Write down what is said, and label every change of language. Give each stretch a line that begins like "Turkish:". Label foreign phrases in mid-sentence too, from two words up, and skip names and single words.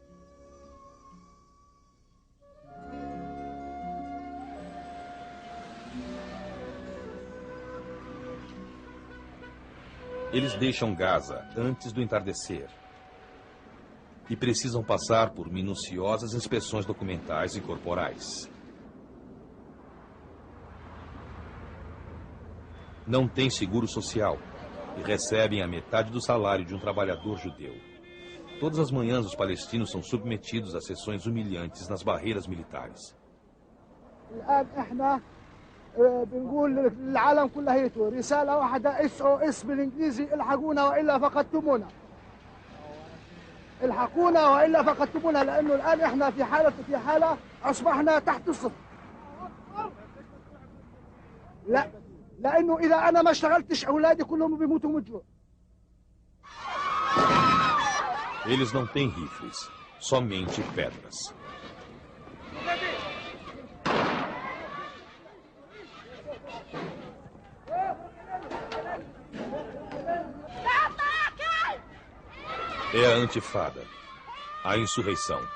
Portuguese: Eles deixam Gaza antes do entardecer e precisam passar por minuciosas inspeções documentais e corporais. Não têm seguro social e recebem a metade do salário de um trabalhador judeu. Todas as manhãs, os palestinos são submetidos a sessões humilhantes nas barreiras militares.
Arabic: بنقول للعالم كليته رسالة واحدة SOS بالإنجليزي الحقونا وإلا فقدتمونا. الحقونا وإلا فقدتمونا لأنه الآن إحنا في حالة أصبحنا تحت الصفر. لا لأنه إذا أنا ما اشتغلتش أولادي كلهم بيموتوا من الجوع.
Portuguese: Eles não têm rifles, somente pedras. É a Antifada, a insurreição.